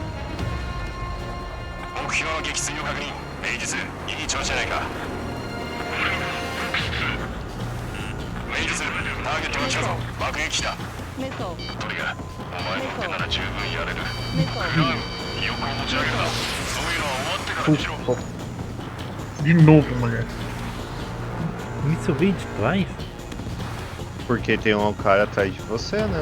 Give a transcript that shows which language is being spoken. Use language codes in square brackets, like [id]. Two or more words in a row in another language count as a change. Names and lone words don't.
[ja] 目標の撃墜を確認。明日いい調子じゃないか。明日ターゲットが来たぞ。爆撃機だ。トリガー、お前の腕なら十分やれる。クラウン、横を持ち上げるな。そういうのは終わってからにしろ。 [pt] De novo, mulher. Isso veio de trás? Porque tem um cara atrás de você, né?